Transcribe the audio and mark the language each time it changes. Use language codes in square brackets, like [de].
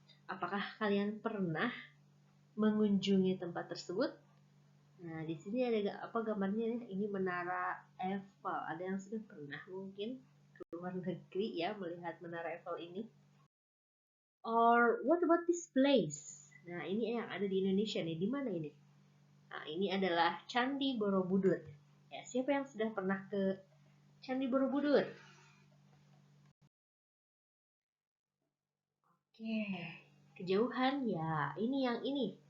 [id] Apakah kalian pernah mengunjungi tempat tersebut? Nah, di sini ada apa gambarnya? Ini Menara Eiffel. Ada yang sudah pernah mungkin ke luar negeri ya melihat Menara Eiffel ini? [en] Or what about this place? [id] Nah, ini yang ada di Indonesia nih. Di mana ini? Nah, ini adalah Candi Borobudur. Ya, siapa yang sudah pernah ke Candi Borobudur? Oke, kejauhan ya. Ini yang ini.